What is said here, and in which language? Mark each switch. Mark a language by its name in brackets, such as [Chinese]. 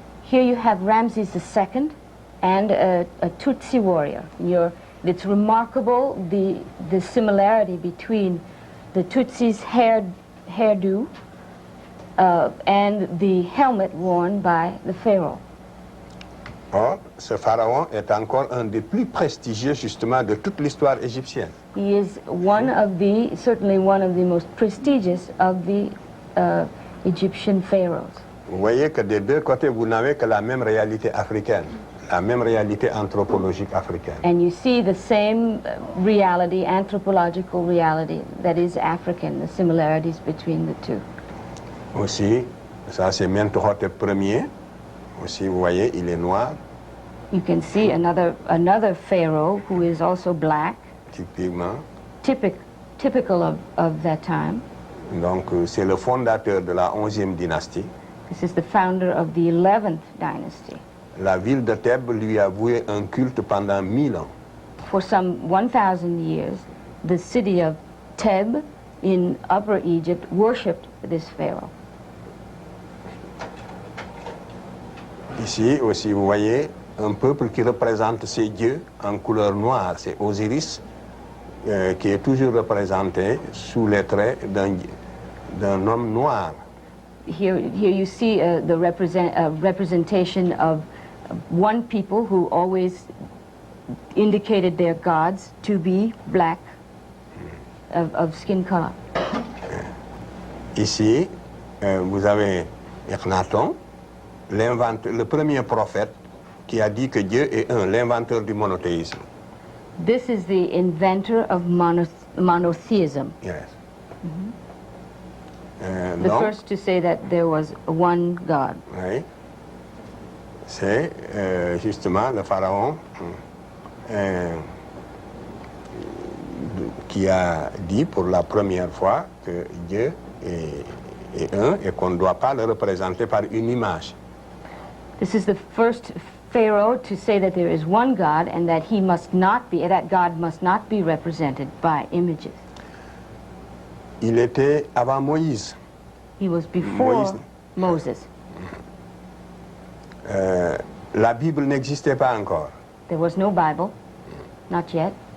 [English] Here you have Ramses II and a Tutsi warrior. It's remarkable the similarity between the Tutsi's hairdo and the helmet worn by the pharaoh. [French] Or, ce pharaon est encore un des plus prestigieux justement de toute l'histoire égyptienne. [English] He is certainly one of the most prestigious of the Egyptian pharaohs. [French] Vous voyez que des deux côtés, vous n'avez que la même réalité africaine, la même réalité anthropologique africaine. [English] And you see the same reality, anthropological reality, that is African, the similarities between the two. [French] Aussi, ça c'est Mentuhotep Ier. Aussi, vous voyez, il est noir, [English] You can see another pharaoh who is also black, [French] typiquement. [English] typical of that time. [French] Donc, c'est le fondateur de la 11e dynastie. [English] This is the founder of the 11th dynasty. [French] La ville de Thèbes lui a voué un culte pendant 1000 ans. [English] For some 1,000 years, the city of Theb in Upper Egypt worshipped this pharaoh. [French] Ici aussi, vous voyez un peuple qui représente ses dieux en couleur noire. C'est Osiris qui est toujours représenté sous les traits d'un homme noir. [English] Here you see the representation of one people who always indicated their gods to be black, of skin color. [French] Ici, vous avez Akhenaton, le premier prophète qui a dit que Dieu est un, l'inventeur du monothéisme. [English] This is the inventor of monotheism, Yes. the [French] Donc, [English] first to say that there was one God. [French] oui, c'est justement le pharaon qui a dit pour la première fois que Dieu et qu'on ne doit pas le représenter par une image. [English] This is the first Pharaoh to say that there is one God and that that God must not be represented by images. [French] Il était avant Moïse. [English] He was before Moses. [French] La Bible n'existait pas encore. [English] There was no Bible, not yet.